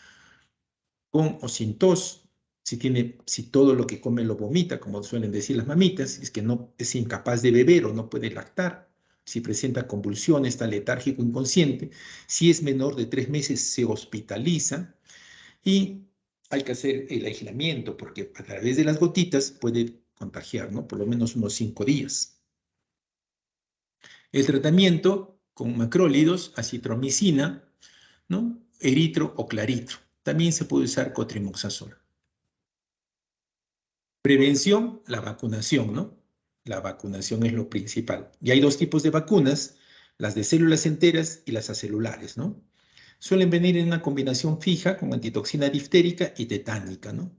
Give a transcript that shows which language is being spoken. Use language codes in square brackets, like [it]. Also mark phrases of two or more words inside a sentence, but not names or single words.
[es] Con o sin tos, si todo lo que come lo vomita, como suelen decir las mamitas, es que no es incapaz de beber o no puede lactar, si presenta convulsiones, está letárgico, inconsciente, si es menor de 3 meses se hospitaliza y hay que hacer el aislamiento porque a través de las gotitas puede contagiar, ¿no? Por lo menos unos 5 días. El tratamiento con macrólidos, acitromicina, ¿no? Eritro o claritro. También se puede usar cotrimoxazol. Prevención, la vacunación, ¿no? La vacunación es lo principal. Y hay dos tipos de vacunas, las de células enteras y las acelulares, ¿no? Suelen venir en una combinación fija con antitoxina diftérica y tetánica, ¿no?